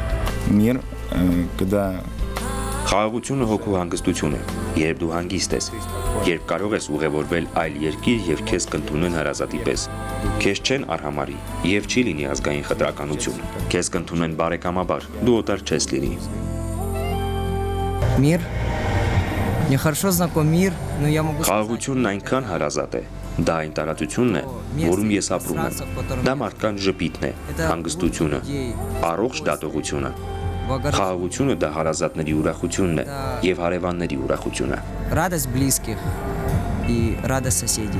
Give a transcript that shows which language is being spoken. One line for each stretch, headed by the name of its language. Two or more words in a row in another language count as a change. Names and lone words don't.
Russian: Мир, когда
Armenian: Խաղաղությունը հոգու հանգստություն է, երբ դու հանգիստ ես, երբ կարող ես ուղևորվել այլ երկիր եւ քեզ կընդունեն հարազատի պես։ Քեզ չեն արհամարի եւ չի լինի ազգային խտրականություն։ Քեզ կընդունեն բարեկամաբար, դու օտար չես լինի։
Russian: Мир. Мне хорошо знаком мир, но я могу
Armenian: Խաղաղությունն այնքան հարազատ է, դա այն տարածությունն է, որում ես ապրում եմ։ Դա մարդկանց ժպիտն է, հանգստությունը, առողջ դատողությունը։ Խաղաղությունը դա հարազատների ուրախությունն է եւ հարևանների ուրախությունը։
Russian: радость близких и радость соседей.